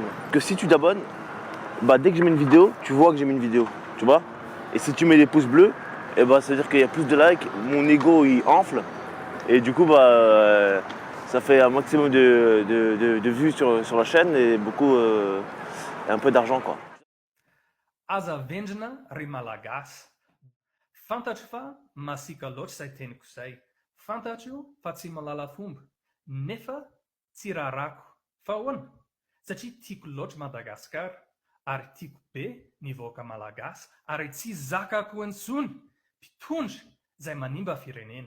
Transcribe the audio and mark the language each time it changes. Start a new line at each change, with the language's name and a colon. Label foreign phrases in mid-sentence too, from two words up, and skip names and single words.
French: Que si tu t'abonnes, bah dès que je mets une vidéo, tu vois que j'ai mis une vidéo, tu vois. Et si tu mets des pouces bleus, et bah ça veut dire qu'il y a plus de likes, mon ego il enfle. Et du coup bah ça fait un maximum de vues sur la chaîne et beaucoup un peu d'argent quoi.
Malagasy: Aza vendrena ry malagasy. Fantatro fa masika loatra izay teniko izay. Fantatro fa tsy malala fomba. Nefa tsy rarako. Fa ahoana? Satria tiako loatra Madagasikara, ary tiako be ny vahoaka malagasy, ary tsy zakako intsony mpitondra izay manimba firenena.